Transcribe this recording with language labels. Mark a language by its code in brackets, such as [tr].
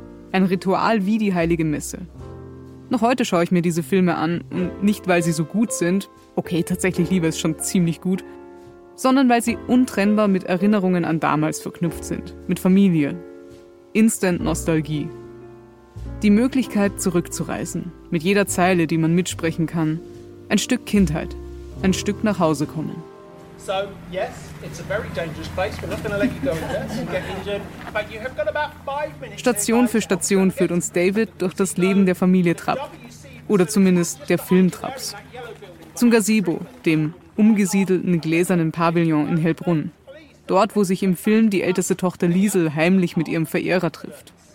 [de] Ein Ritual wie die Heilige Messe. Noch heute schaue ich mir diese Filme an, nicht weil sie so gut sind, okay, Tatsächlich Liebe ist schon ziemlich gut, sondern weil sie untrennbar mit Erinnerungen an damals verknüpft sind, mit Familie. Instant Nostalgie. Die Möglichkeit, zurückzureisen, mit jeder Zeile, die man mitsprechen kann. Ein Stück Kindheit, ein Stück nach Hause kommen. [en] So, yes, it's a very dangerous place. We're not going to let you go in there and get injured. But you have got about 5 minutes. [de] Station für Station führt uns David durch das Leben der Familie Trapp. Oder zumindest der Film Trapps. Zum Gazebo, dem umgesiedelten gläsernen Pavillon in Hellbrunn. Dort, wo sich im Film die älteste Tochter Liesel heimlich mit ihrem Verehrer trifft.